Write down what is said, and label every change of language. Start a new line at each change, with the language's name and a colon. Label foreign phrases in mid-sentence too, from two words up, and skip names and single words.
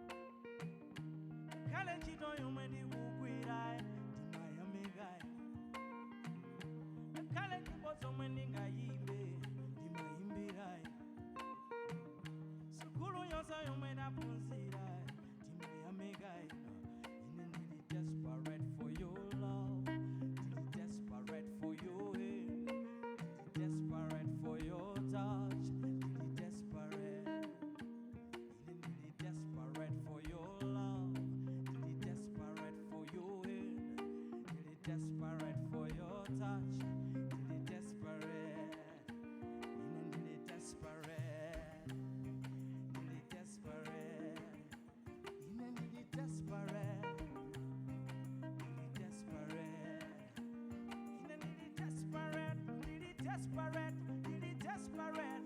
Nyanja: Kale ntchito yomwe ndikugwira ndimayamika inu. Kale nyimbo zomwe ndingayimbe ndimayimbira inu. Sukulu yonse yomwe ndaphunzira ndimayamika inu. Ine ndili
English: desperate for your love, ndili desperate for your hand, ndili desperate for your touch,
Nyanja: ndili desperate. Ine ndili
English: desperate for your love, ndili desperate for your hand, ndili desperate for your touch,
Nyanja: ndili desperate. Ine ndili desperate, ndili desperate. Ine ndili desperate, ndili desperate. Ine ndili desperate, ndili desperate, ndili desperate.